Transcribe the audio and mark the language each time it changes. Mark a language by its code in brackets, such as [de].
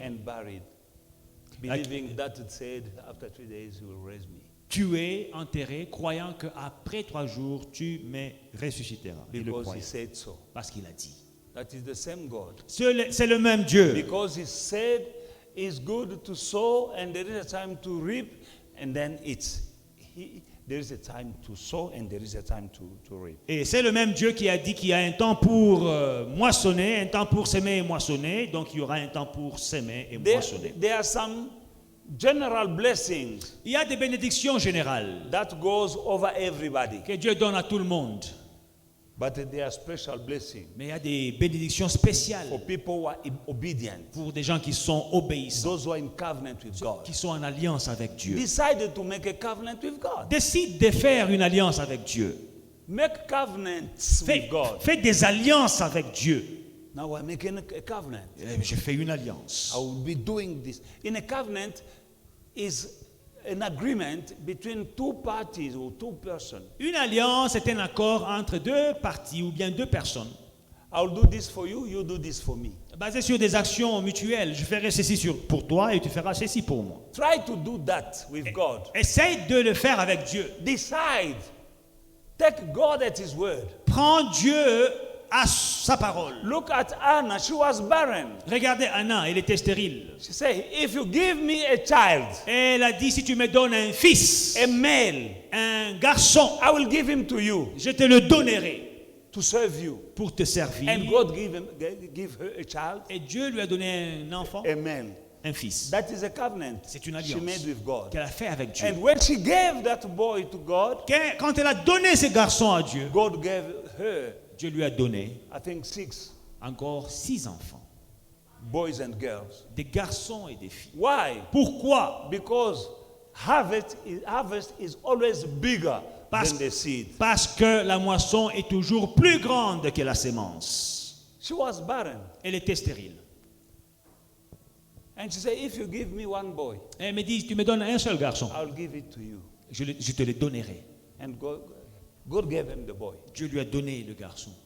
[en] and buried, believing that it said, after 3 days he will raise me. [fr] tué, enterré, croyant qu'après 3 jours, tu me ressusciteras. Il le [en] Because he [fr] croyait, [en] said so. [fr] parce qu'il a dit. [en] That is the same God. [fr] C'est le même Dieu. [en] Because he said it's good to sow and there is a time to reap, and then there is a time to sow and there is a time to reap. [fr] Et c'est le même Dieu qui a dit qu'il y a un temps pour moissonner, un temps pour s'aimer et moissonner. Donc il y aura un temps pour s'aimer et moissonner. [en] There are some general blessings [fr] Il y a des bénédictions générales [en] that goes over everybody. [fr] que Dieu donne à tout le monde. [en] But there are special blessings [fr] Mais il y a des bénédictions spéciales [en] for people who are obedient. [fr] pour des gens qui sont obéissants, [en] Those who are in covenant with God. [fr] qui sont en alliance avec Dieu. [en] Decided to make a covenant with God. [fr] Décide de faire une alliance avec Dieu. [en] Make covenants with God. [fr] Fais des alliances avec Dieu. [en] Now we're making a covenant. [fr] Je fais une alliance. [en] I will be doing this. In a covenant is an agreement between two parties or two persons. [fr] Une alliance est un accord entre deux parties ou bien deux personnes. [en] I will do this for you, you do this for me. [fr] Basé sur des actions mutuelles. Je ferai ceci pour toi et tu feras ceci pour moi. [en] Try to do that with God. [fr] Essaye de le faire avec Dieu. [en] Decide. Take God at His word. [fr] Prends Dieu à sa parole. [en] Look at Anna, she was barren. [fr] Regardez Anna, elle était stérile. [en] She said, if you give me a child, [fr] Et elle a dit, si tu me donnes un fils, [en] a male, [fr] un garçon, [en] I will give him to you [fr] je te le donnerai [en] to serve you. [fr] pour te servir. [en] And God give her a child, [fr] Et Dieu lui a donné un enfant, [en] a man. [fr] un fils. [en] That is a covenant [fr] C'est une [en] she [fr] alliance [en] made with God. [fr] qu'elle a fait avec Dieu. [en] And when she gave that boy to God, [fr] Quand elle a donné ce garçon à Dieu, [en] God gave her, [fr] Dieu lui a donné [en] I think, 6 [fr] encore 6 enfants, [en] boys and girls. [fr] des garçons et des filles. [en] Why? [fr] Pourquoi? [en] Because harvest is always bigger [fr] Parce, [en] than the seed. [fr] parce que la moisson est toujours plus grande que la sémence. [en] She was barren. [fr] Elle était stérile. [en] And she said, if you give me one boy, [fr] Elle me dit, tu me donnes un seul garçon, [en] I'll give it to you. [fr] je te le donnerai. [en] And God gave him the boy. [fr] Dieu lui a donné le garçon.